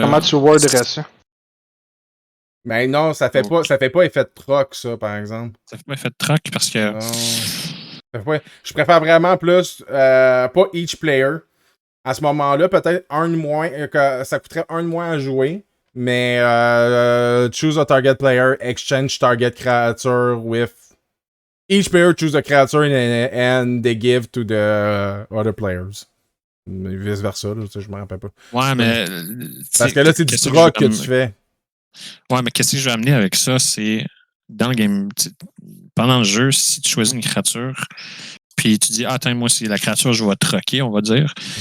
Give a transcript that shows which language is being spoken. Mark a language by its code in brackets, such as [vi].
[fr] Comment tu worderais ça? Mais non, ça fait pas effet de proc, ça, par exemple. Ça fait pas effet de troc parce que. Non. Ça fait pas... Je préfère vraiment plus, pas [en] each player. [fr] À ce moment-là, peut-être un de moins, que ça coûterait un de moins à jouer. Mais [en] choose a target player, exchange target creature with each player choose a creature and they give to the other players. [fr] Vice versa, là, je me rappelle pas. Ouais, mais. Parce que là, c'est du troc que tu fais. Ouais, mais qu'est-ce que je vais amener avec ça, c'est dans le game. Pendant le jeu, si tu choisis une créature, puis tu dis, ah, attends, moi, si la créature, je vais troquer, on va dire.